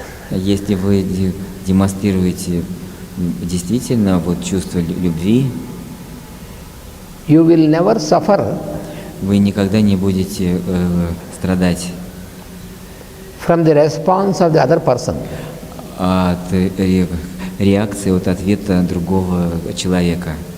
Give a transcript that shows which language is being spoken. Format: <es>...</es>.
<ru>Если вы демонстрируете действительно вот чувство любви,</ru> <en>you will never suffer</en> <ru>вы никогда не будете страдать</ru> <en>from the response of the other person.</en> <ru>от реакции, от ответа другого человека.</ru>